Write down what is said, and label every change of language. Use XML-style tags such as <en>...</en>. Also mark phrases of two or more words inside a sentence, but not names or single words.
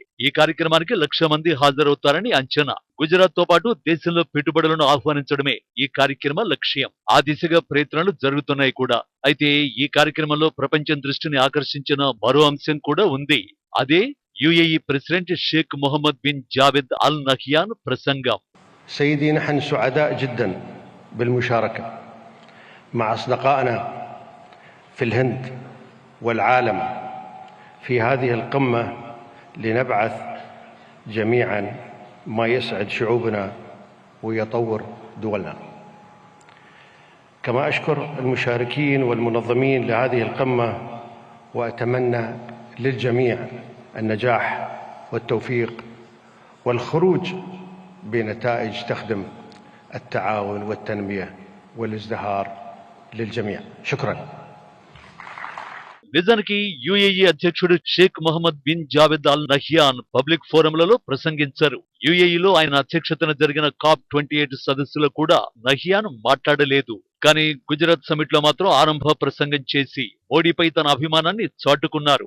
<te>ఈ కార్యక్రమానికి 1,00,000 మంది హాజరవుతారని అంచనా. గుజరాత్ తో పాటు దేశంలో పెట్టుబడులను ఆహ్వానించడమే ఈ కార్యక్రమ లక్ష్యం. ఆ దిశగా ప్రయత్నాలు జరుగుతున్నాయి కూడా. అయితే ఈ కార్యక్రమంలో ప్రపంచం దృష్టిని ఆకర్షించిన మరో అంశం కూడా ఉంది. అదే యుఏఈ ప్రెసిడెంట్ షేక్ మొహమ్మద్ బిన్ జావేద్ అల్ నహ్యాన్ ప్రసంగం.</te> <ar>سيدي، نحن سعداء جدا بالمشاركة مع أصدقائنا في الهند والعالم في هذه القمة لنبعث جميعا ما يسعد شعوبنا ويطور دولنا. كما أشكر المشاركين والمنظمين لهذه القمة، وأتمنى للجميع النجاح والتوفيق والخروج بنتائج تخدم التعاون والتنمية والازدهار للجميع. شكرا.</ar> <te>నిజానికి యుఏఈ అధ్యక్షుడు షేక్ మొహమ్మద్ బిన్ జావేద్ అల్ నహ్యాన్</te> <en>public forums</en> <te>ప్రసంగించారు. యుఏఈలో ఆయన అధ్యక్షతన జరిగిన COP28 సదస్సులో కూడా నహ్యాన్ మాట్లాడలేదు. కానీ గుజరాత్ సమిట్ లో మాత్రం ఆరంభ ప్రసంగం చేసి మోడీపై తన అభిమానాన్ని చాటుకున్నారు.</te>